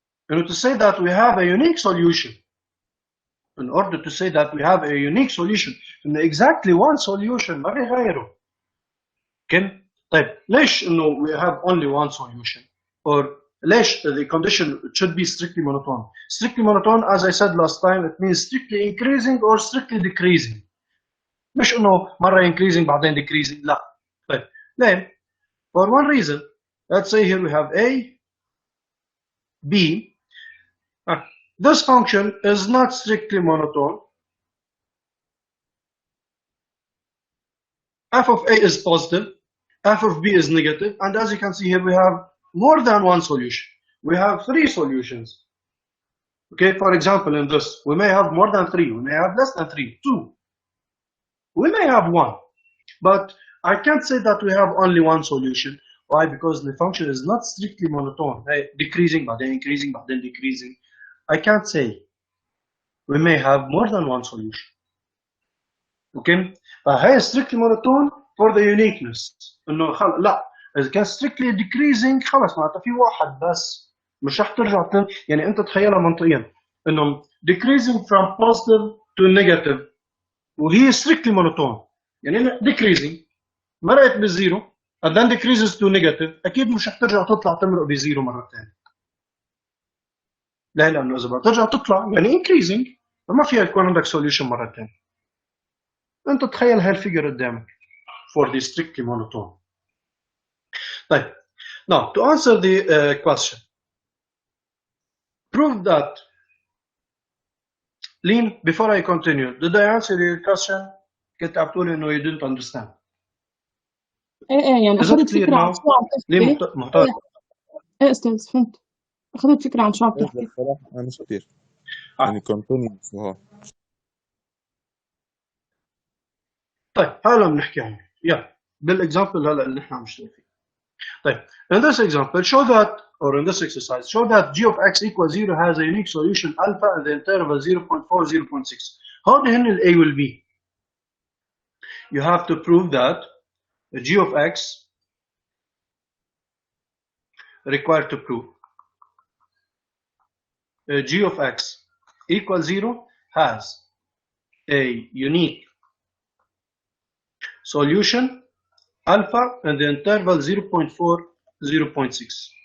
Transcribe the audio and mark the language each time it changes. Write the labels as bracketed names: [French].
[English] And to say that we have a unique solution, in order to say that we have a unique solution, in exactly one solution [Arabic] ما في غيره. [English] Okay? [Arabic] طيب ليش إنه [English] we have only one solution? Or [Arabic] ليش [English] the condition should be strictly monotone? Strictly monotone, as I said last time, it means strictly increasing or strictly decreasing. [Arabic] مش إنه مرة increasing بعدين decreasing. لا. طيب ليه? [English] For one reason. Let's say here we have A, B. This function is not strictly monotone. F of A is positive, f of B is negative, and as you can see here, we have more than one solution. We have 3 solutions. Okay, for example, in this, we may have more than 3, we may have less than 3, 2. We may have 1, but I can't say that we have only one solution. Why? Because the function is not strictly monotone, decreasing, but then increasing, but then decreasing. I can't say. We may have more than one solution. Okay? فهي strictly monotone for the uniqueness. [Arabic] إنه لا إذا كان strictly decreasing خلص معناتها في واحد بس مش رح ترجع يعني أنت تخيلها منطقيا إنه [English] decreasing from positive to negative [Arabic] وهي strictly monotone يعني decreasing مرقت بالزيرو [English] and then decreases to negative [Arabic] أكيد مش رح ترجع تطلع تمرق بزيرو مرة ثانية. لا لأنه إذا بترجع تطلع يعني increasing فما فيها يكون عندك solution مرة ثانية. أنت تخيل هالفيجر قدامك [English] for the strictly monotone. [Arabic] طيب, [English] now to answer the question, prove that. Lean, before I continue, did I answer your question? [Arabic] كنت عم تقول إنه [English] you didn't understand. [Arabic] ايه يعني اخذت فكرة عن شو عم ليه تحكي. محتاج؟ ايه استاذ فهمت. اخذت فكرة عن شو عم تحكي. بصراحة أنا مش كتير يعني continuous هو. طيب هلا بنحكي عنه. يلا بالاكزامبل هلا اللي نحن عم نشتغل فيه. طيب [English] in this example show that or in this exercise, show that g of x equals 0 has a unique solution alpha in the interval 0.4, 0.6. How the hell A will be? You have to prove that g of x required to prove g of x equals 0 has a unique solution alpha in the interval 0.4, 0.6.